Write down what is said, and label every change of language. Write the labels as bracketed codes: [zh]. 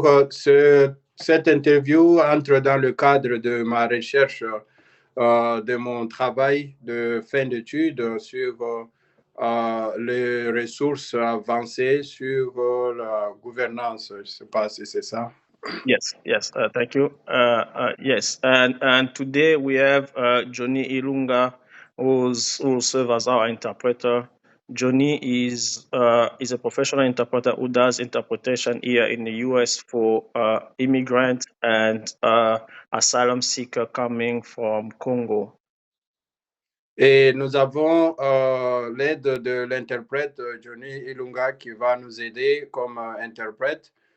[fr] Cette interview entre dans le cadre de ma recherche, de mon travail de fin d'études sur les ressources avancées sur la gouvernance. Je ne sais pas si c'est ça. [en] Yes, thank you. Yes, and today we have Johnny Ilunga, who will serve as our interpreter. Johnny is a professional interpreter who does interpretation here in the U.S. for immigrants and asylum seeker coming from Congo. [fr] Et nous avons l'aide de l'interprète Johnny Ilunga qui va nous aider comme interprète.